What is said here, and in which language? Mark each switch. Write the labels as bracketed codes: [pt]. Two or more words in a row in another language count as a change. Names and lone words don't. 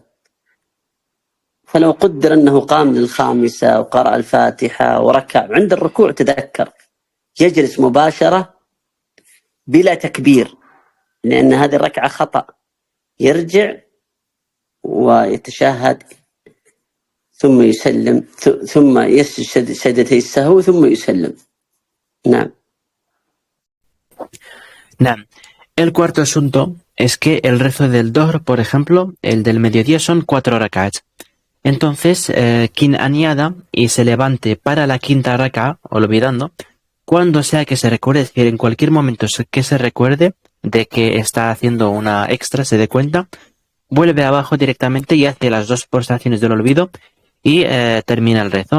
[ar] فلو قدر أنه قام للخامسة وقرأ الفاتحة وركع، عند الركوع تذكر، يجلس مباشرة بلا تكبير، لأن هذه الركعة خطأ، يرجع ويتشهد ثم يسلم، ثم يسجد سجدتي السهو ثم يسلم. نعم. نعم. [es] El cuarto asunto es que el rezo del Dhuhr, por ejemplo, el del mediodía, son 4 rak'ats. Entonces, quien añada y se levante para la 5ª raka, olvidando, cuando sea que se recuerde, es decir, en cualquier momento que se recuerde de que está haciendo una extra, se dé cuenta, vuelve abajo directamente y hace las 2 postraciones del olvido y termina el rezo.